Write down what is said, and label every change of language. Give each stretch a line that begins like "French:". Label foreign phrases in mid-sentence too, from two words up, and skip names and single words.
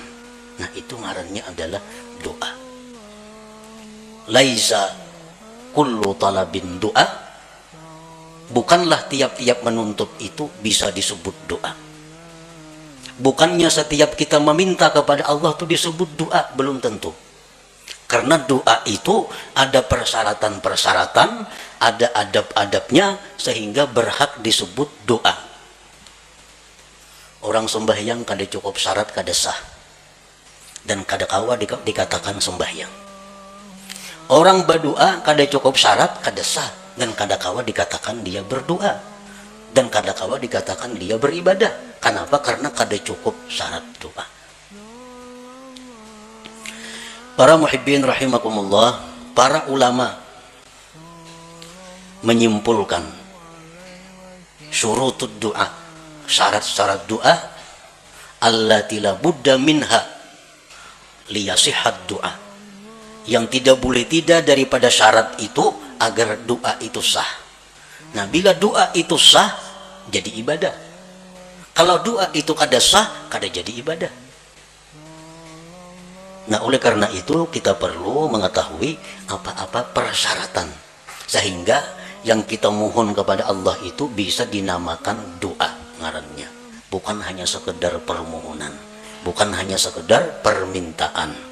Indonesian: Nah, itu ngarannya adalah doa.
Arabic: Laisa kullu talabin
Indonesian: doa, bukanlah tiap-tiap menuntut itu bisa disebut doa. Bukannya setiap kita meminta kepada Allah itu disebut doa, belum tentu. Karena doa itu ada persyaratan-persyaratan, ada adab-adabnya sehingga berhak disebut doa.
Banjar: Orang sembahyang kada cukup syarat kada sah dan kada kawa dikatakan sembahyang. Orang berdoa kada cukup syarat kada sah dan kada kawa dikatakan dia berdoa dan kada kawa dikatakan dia beribadah.
Indonesian: Kenapa?
Banjar: Karena kada cukup syarat doa.
Indonesian: Para
Arabic: muhibbin rahimakumullah,
Indonesian: para ulama menyimpulkan
Arabic: syurutud doa,
Indonesian: syarat-syarat doa,
Arabic: allati la budda minha liyasihhat doa,
Indonesian: yang tidak boleh tidak daripada syarat itu agar doa itu sah. Nah, bila doa itu sah jadi ibadah.
Banjar: Kalau doa itu kada sah kada jadi ibadah.
Indonesian: Nah, oleh karena itu kita perlu mengetahui apa-apa persyaratan sehingga yang kita mohon kepada Allah itu bisa dinamakan doa ngarannya, bukan hanya sekedar permohonan, bukan hanya sekedar permintaan.